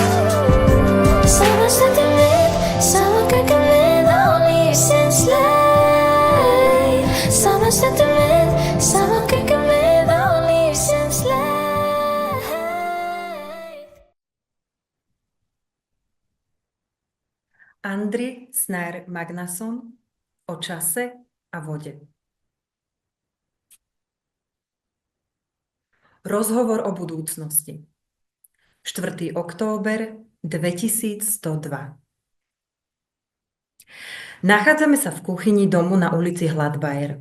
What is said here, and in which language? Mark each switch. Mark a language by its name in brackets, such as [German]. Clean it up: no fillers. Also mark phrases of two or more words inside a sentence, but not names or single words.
[Icelandic] Saman stöndum við, saman göngum við á lífsins leið. Saman stöndum við, saman göngum við á lífsins leið. [Slovak] Andri Snær Magnason o čase a vode. Rozhovor o budúcnosti. 4. október 2102. Nachádzame sa v kuchyni domu na ulici Hladbajer.